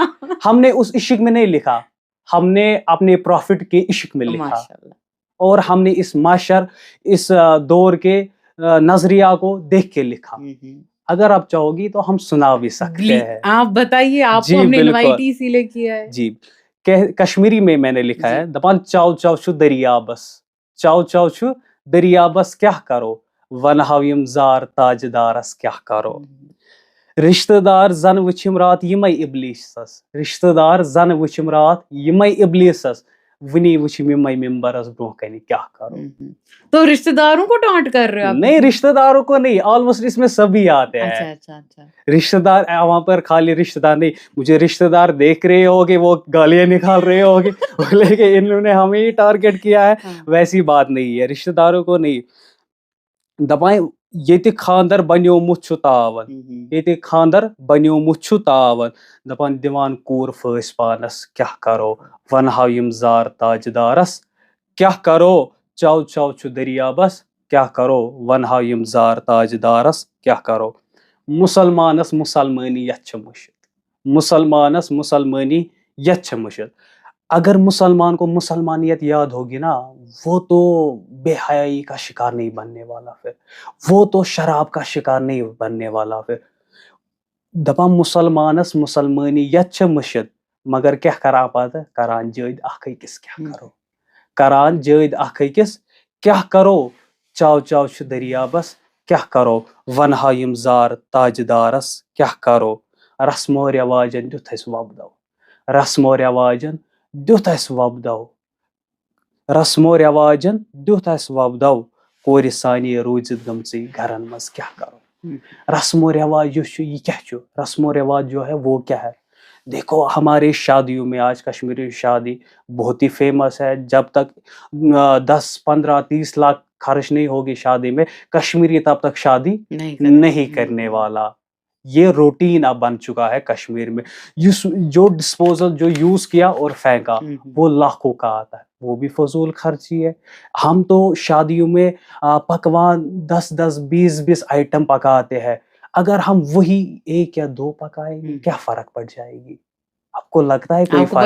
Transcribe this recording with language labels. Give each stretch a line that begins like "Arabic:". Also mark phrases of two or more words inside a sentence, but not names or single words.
Urdu: ہم نے اس عشق میں نہیں لکھا، ہم نے اپنے پروفٹ کے عشق میں لکھا. اور ہم نے اس معاشر، اس دور کے نظریہ کو دیکھ کے لکھا. اگر آپ چاہو گی تو ہم سنا بھی سکتے ہیں. آپ بتائیے، آپ کو ہم نے انوائٹ اسی لیے کیا ہے. جی، کشمیری میں نے لکھا ہے.
Kashmiri: دپان چاو چاو چھ دریا بس، چاو چاو چھ دریا بس کیا کرو، ونہو یم زار تاجدارس کیا کرو. رشتہ دار زن وچھم رات یمے ابلیسس، رشتہ دار زن وچھم رات یمے ابلیسس، ونی وچھم یمے ممبرس برونہ کنہ کیا کرو.
Urdu: تو رشتہ داروں کو ٹانٹ کر رہے ہو؟ نہیں، رشتہ داروں کو نہیں، آلموسٹ اس میں سبھی آتے ہیں. رشتہ دار وہاں پر خالی رشتہ دار نہیں، مجھے رشتہ دار دیکھ رہے ہوگے وہ گالیاں نکال رہے ہوگے لیکن انہوں نے ہمیں ہی ٹارگٹ کیا ہے. ویسی بات نہیں ہے، رشتہ داروں کو نہیں.
Kashmiri: دپائیں یہ خاندر بنیومت چھ تاون، یہ خاندر بنیومت چھ تاون. دپان دیوان کور پھٲسۍ پانس کیا کرو، ونہو یم زار تاجدارس کیا کرو. چو چو چھ دریا بس کیا کرو، ونہو یم زار تاجدارس کیا کرو. مسلمانس مسلمانی یت چھ مشت، مسلمانس مسلمانی یت چھ مشت.
Urdu: اگر مسلمان کو مسلمانیت یاد ہوگی نا، وہ تو بے حیائی کا شکار نہیں بننے والا، پھر وہ تو شراب کا شکار نہیں بننے والا.
Kashmiri: پھر دپا مسلمانس مسلمانی یت چھ مشت، مگر کیا کران پتہ، کران جٲدۍ اکھ أکِس کیا کرو، کران جٲدۍ اکھ أکِس کیا کرو. چاو چاو چھ دریا بس کیا کرو، ونہو یم زار تاجدارس کیا کرو. رسمو رواجن دیُت اسہِ وۄبدو، رسمو رواجن دیُت اَسہِ وۄبدو رسمو رواجن دیُت اَسہِ وۄبدو کورِ سانے روٗزِتھ گٔمژٕے گھرن منٛز کیٛاہ کرو رسمو رواج یُس چھُ یہِ کیٛاہ
Urdu: چھُ رسمو رواج جو ہے وہ کیا ہے دیکھو ہمارے شادیوں میں آج کشمیری شادی بہت ہی فیمس ہے جب تک 10-15-30 لاکھ خرچ نہیں ہوگی شادی میں کشمیری تب تک شادی نہیں کرنے والا یہ روٹین اب بن چکا ہے کشمیر میں جو ڈسپوزل جو یوز کیا اور پھینکا وہ لاکھوں کا آتا ہے وہ بھی فضول خرچی ہے ہم تو شادیوں میں پکوان 10-20 آئٹم پکاتے ہیں اگر ہم وہی 1 یا 2 پکائیں گے کیا فرق پڑ جائے گی آپ کو لگتا ہے کوئی فرق